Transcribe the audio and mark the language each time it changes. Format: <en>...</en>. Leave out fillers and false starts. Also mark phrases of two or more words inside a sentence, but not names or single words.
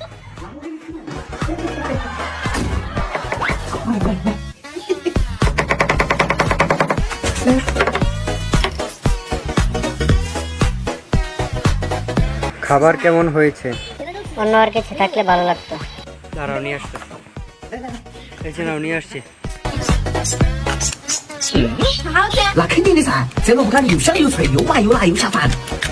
<bn>খাবার কেমন হয়েছে? অন্য আর কিছু থাকলে ভালো লাগতো। দাঁড়াও নিয়ে আসতে, এই যে নাও নিয়ে আসছি।</bn> <zh>那肯定的噻，这萝卜干又香又脆，又麻又辣又下饭。</zh>